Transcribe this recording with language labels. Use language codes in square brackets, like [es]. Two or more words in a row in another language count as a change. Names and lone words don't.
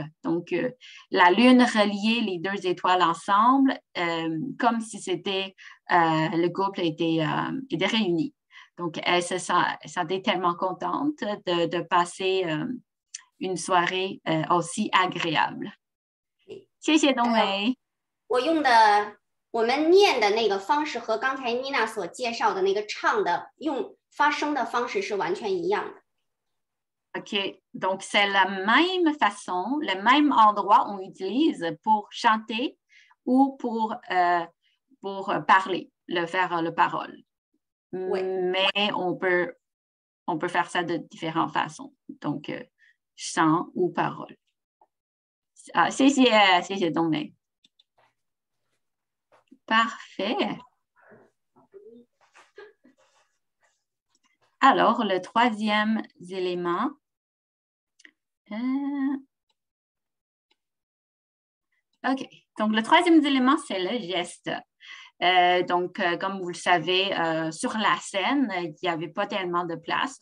[fr] Donc, la Lune reliait les 2 étoiles ensemble comme si c'était le couple était réuni. Donc, elle se sentait tellement contente de passer une soirée aussi agréable. [zh] 谢谢冬梅。我们念的那个方式和刚才妮娜所介绍的那个唱的用发声的方式是完全一样的。 [fr] OK, donc c'est la même façon, le même endroit on utilise pour chanter ou pour parler, faire le parole. Oui. Mais on peut faire ça de différentes façons. Donc, chant ou parole. [zh] 谢谢冬梅。Parfait. [fr] Alors, le 3e élément. OK. Donc, le 3e élément, c'est le geste. Donc, comme vous le savez, sur la scène, il n'y avait pas tellement de place.